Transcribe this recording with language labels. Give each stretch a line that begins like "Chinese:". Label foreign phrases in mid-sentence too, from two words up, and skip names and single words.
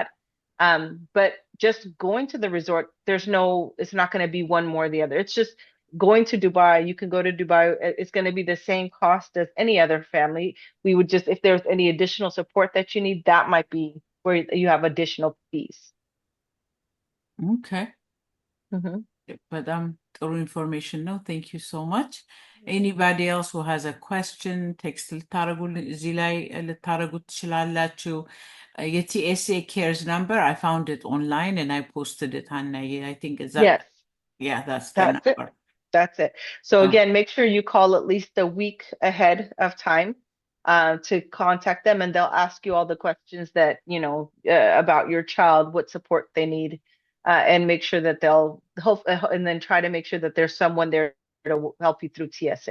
English: But just going to the resort, it's not going to be one more or the other. It's just going to Dubai. You can go to Dubai. It's going to be the same cost as any other family. We would just, if there's any additional support that you need, that might be where you have additional fees. Okay. Mhm.
Amharic: በጣም ጥሩ ኢንፎርሜሽን ነው።
English: thank you so much። anybody else who has a question ቴክስት
Amharic: እዚህ ላይ ልታደርጉት ትችላላችሁ።
English: የቲኤስኤ cares number I found it online and I posted it on I think is that Yes, yeah that's the that's it. number. That's it. So Oh, again, make sure you call at least a week ahead of time to contact them, and they'll ask you all the questions that, about your child, what support they need, and make sure that they'll help, and then try to make sure that there's someone there to help you through TSA.